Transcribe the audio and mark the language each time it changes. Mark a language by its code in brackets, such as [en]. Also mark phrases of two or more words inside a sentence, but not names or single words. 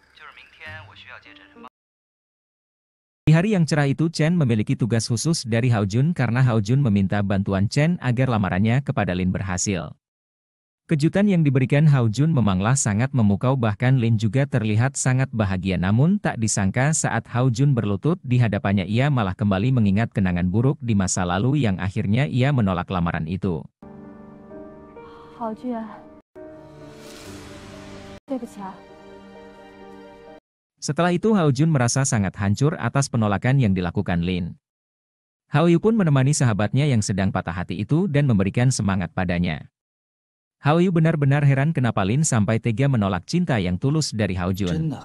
[id] Di hari yang cerah itu Chen memiliki tugas khusus dari Hao Jun karena Hao Jun meminta bantuan Chen agar lamarannya kepada Lin berhasil. Kejutan yang diberikan Hao Jun memanglah sangat memukau, bahkan Lin juga terlihat sangat bahagia, namun tak disangka saat Hao Jun berlutut di hadapannya ia malah kembali mengingat kenangan buruk di masa lalu yang akhirnya ia menolak lamaran itu. [zh] Hao Jun, 对不起啊。 [id] Setelah itu Hao Jun merasa sangat hancur atas penolakan yang dilakukan Lin. Hao Yu pun menemani sahabatnya yang sedang patah hati itu dan memberikan semangat padanya. Hao Yu benar-benar heran kenapa Lin sampai tega menolak cinta yang tulus dari Hao Jun.